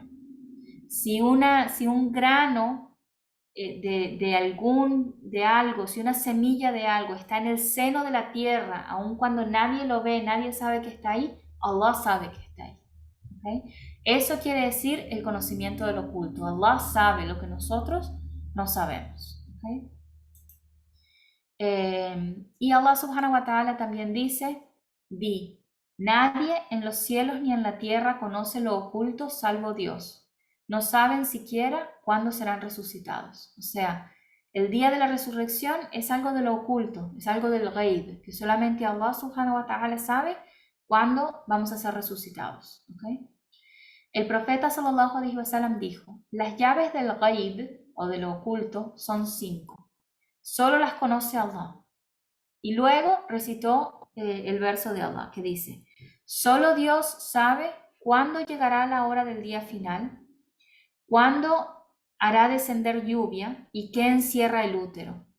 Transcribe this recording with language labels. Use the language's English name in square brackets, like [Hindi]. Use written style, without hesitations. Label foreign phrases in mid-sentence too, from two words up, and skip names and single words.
[Spanish] Si un grano de algo, si una semilla de algo está en el seno de la tierra, aun cuando nadie lo ve, nadie sabe que está ahí, Allah sabe que está ahí. ¿Okay? Eso quiere decir el conocimiento del oculto. Allah sabe lo que nosotros no sabemos. ¿Okay? Y Allah [Arabic] سبحانه وتعالى [Spanish] también dice, di, nadie en los cielos ni en la tierra conoce lo oculto salvo Dios. No saben siquiera cuándo serán resucitados. O sea, el día de la resurrección es algo de lo oculto, es algo del ghaib, que solamente Allah [Arabic] سبحانه وتعالى [Spanish] sabe cuándo vamos a ser resucitados. ¿Okay? El profeta [Arabic] صلى الله عليه وسلم [Spanish] dijo, las llaves del ghaib o de lo oculto son 5. Solo las conoce Allah. Y luego recitó el verso de Allah que dice, solo Dios sabe cuándo llegará la hora del día final, cuándo hará descender lluvia y qué encierra el útero.